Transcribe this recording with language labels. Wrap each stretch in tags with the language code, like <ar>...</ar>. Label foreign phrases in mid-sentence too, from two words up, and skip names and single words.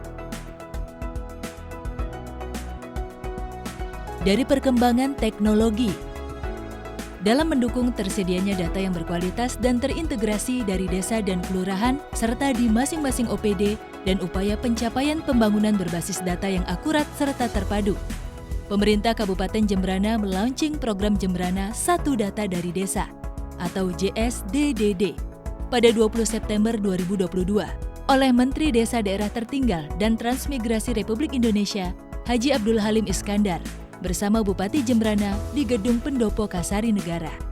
<id>Dari perkembangan teknologi, dalam mendukung tersedianya data yang berkualitas dan terintegrasi dari desa dan kelurahan, serta di masing-masing OPD, dan upaya pencapaian pembangunan berbasis data yang akurat serta terpadu, pemerintah Kabupaten Jembrana melaunching program Jembrana Satu Data dari Desa atau JSDDD pada 20 September 2022 oleh Menteri Desa Daerah Tertinggal dan Transmigrasi Republik Indonesia Haji Abdul Halim Iskandar bersama Bupati Jembrana di Gedung Pendopo Kasari Negara.</id>